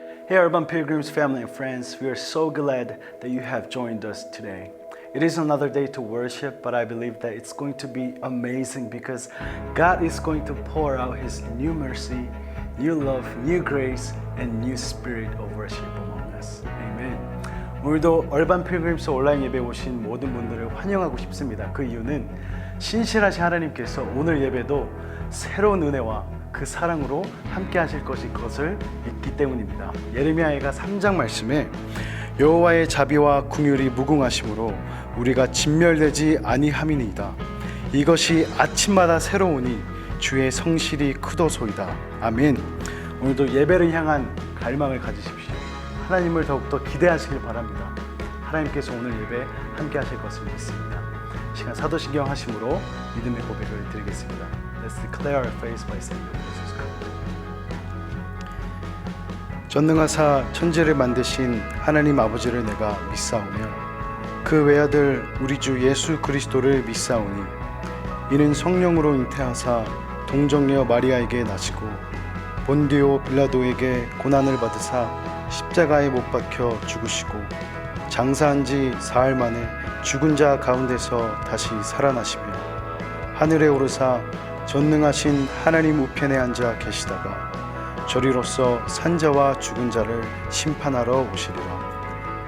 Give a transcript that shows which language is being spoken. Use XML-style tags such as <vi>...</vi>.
<en>Hey Urban Pilgrims family and friends, we are so glad that you have joined us today. It is another day to worship, but I believe that it's going to be amazing because God is going to pour out His new mercy, new love, new grace, and new spirit of worship among us. Amen.</en> <ko>오늘도 얼반 필그림스 온라인 예배에 오신 모든 분들을 환영하고 싶습니다. 그 이유는 신실하신 하나님께서 오늘 예배도 새로운 은혜와 그 사랑으로 함께 하실 것을 믿기 때문입니다. 예레미야가 3장 말씀에 여호와의 자비와 긍휼이 무궁하심으로 우리가 진멸되지 아니함이니이다. 이것이 아침마다 새로우니 주의 성실이 크도소이다. 아멘. 오늘도 예배를 향한 갈망을 가지십시오. 하나님을 더욱더 기대하시길 바랍니다. 하나님께서 오늘 예배 함께 하실 것을 믿습니다. 시간 사도신경 하심으로 믿음의 고백을 드리겠습니다.</ko> <en>Let's declare our faith by saying Jesus Christ.</en> <ko>전능하사 천지를 만드신 하나님 아버지를 내가 믿사오며 그 외아들 우리 주 예수 그리스도를 믿사오니 이는 성령으로 잉태하사 동정녀 마리아에게 나시고 본디오 빌라도에게 고난을 받으사 십자가에 못 박혀 죽으시고 장사한 지 사흘 만에 죽은 자 가운데서 다시 살아나시며 하늘에 오르사 전능하신 하나님 우편에 앉아 계시다가 저리로서 산자와 죽은 자를 심판하러 오시리라.</ko>